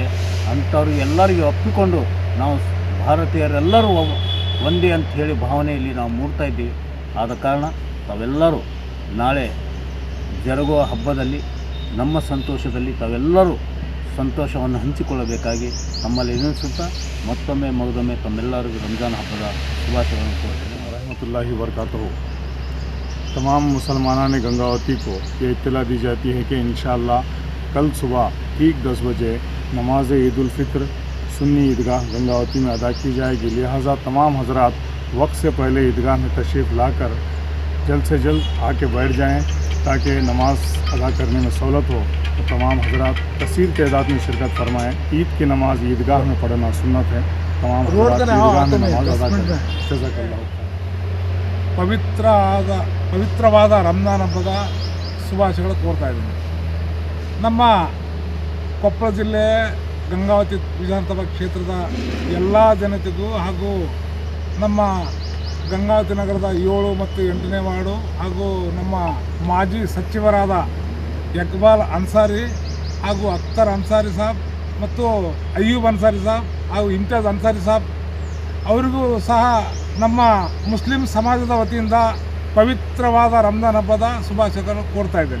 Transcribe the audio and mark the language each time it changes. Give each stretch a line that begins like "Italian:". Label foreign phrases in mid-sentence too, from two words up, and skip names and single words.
Kannada: ಅಂಥವ್ರಿಗೆ ಎಲ್ಲರಿಗೂ ಒಪ್ಪಿಕೊಂಡು ನಾವು ಭಾರತೀಯರೆಲ್ಲರೂ ಒಂದೇ ಅಂತ ಹೇಳಿ ಭಾವನೆಯಲ್ಲಿ ನಾವು ಮೂಡ್ತಾ ಇದ್ದೀವಿ. ಆದ ಕಾರಣ ತಾವೆಲ್ಲರೂ ನಾಳೆ ಜರುಗುವ ಹಬ್ಬದಲ್ಲಿ ನಮ್ಮ ಸಂತೋಷದಲ್ಲಿ ತಾವೆಲ್ಲರೂ ಸಂತೋಷವನ್ನು ಹಂಚಿಕೊಳ್ಳಬೇಕಾಗಿ ತಮ್ಮಲ್ಲಿ ವಿನಂತಿಸುತ್ತಾ ಮತ್ತೊಮ್ಮೆ ಮಗದೊಮ್ಮೆ ತಮ್ಮೆಲ್ಲರಿಗೂ ರಂಜಾನ್ ಹಬ್ಬದ ಶುಭಾಶಯಗಳನ್ನು ಕೋರ್ತೇನೆ.
Arabic: رحمة الله وبركاته.
Urdu: تمام مسلمانوں نے گنگاوتی کو یہ اطلاع دی جاتی ہے کہ
Arabic: إن شاء الله
Urdu: کل صبح ٹھیک 10 بجے نماز عید الفطر سنی عیدگاہ گنگاوتی میں ادا کی جائے گی. لہٰذا تمام حضرات وقت سے پہلے عیدگاہ میں تشریف لاکر جلد سے جلد آکے بیٹھ جائیں تاکہ نماز ادا کرنے میں سہولت ہو. تو تمام حضرات کثیر تعداد میں شرکت فرمائیں۔ عید کی نماز عیدگاہ میں پڑھنا سنت ہے. تمام حضرات عیدگاہ میں نماز ادا کریں.
Arabic: جزاك الله.
Kannada: ಪವಿತ್ರವಾದ ರಂಜಾನ್ ಹಬ್ಬದ ಶುಭಾಶಯಗಳು ಕೋರ್ತಾ ಇದ್ದೀನಿ. ನಮ್ಮ ಕೊಪ್ಪಳ ಜಿಲ್ಲೆ ಗಂಗಾವತಿ ವಿಧಾನಸಭಾ ಕ್ಷೇತ್ರದ ಎಲ್ಲ ಜನತೆಗೂ ಹಾಗೂ ನಮ್ಮ ಗಂಗಾವತಿ ನಗರದ 7 ಮತ್ತು 8ನೇ ವಾರ್ಡು ಹಾಗೂ ನಮ್ಮ ಮಾಜಿ ಸಚಿವರಾದ ಇಕ್ಬಾಲ್ ಅನ್ಸಾರಿ ಹಾಗೂ ಅಖ್ತರ್ ಅನ್ಸಾರಿ ಸಾಬ್ ಮತ್ತು ಅಯ್ಯೂಬ್ ಅನ್ಸಾರಿ ಸಾಬ್ ಹಾಗೂ ಇಮ್ತಿಯಾಜ್ ಅನ್ಸಾರಿ ಸಾಬ್ ಅವರಿಗೂ ಸಹ ನಮ್ಮ ಮುಸ್ಲಿಂ ಸಮಾಜದ ವತಿಯಿಂದ ಪವಿತ್ರವಾದ ರಂಜಾನ್ ಹಬ್ಬದ ಶುಭಾಶಯಗಳನ್ನು ಕೋರ್ತಾ ಇದ್ದೇನೆ.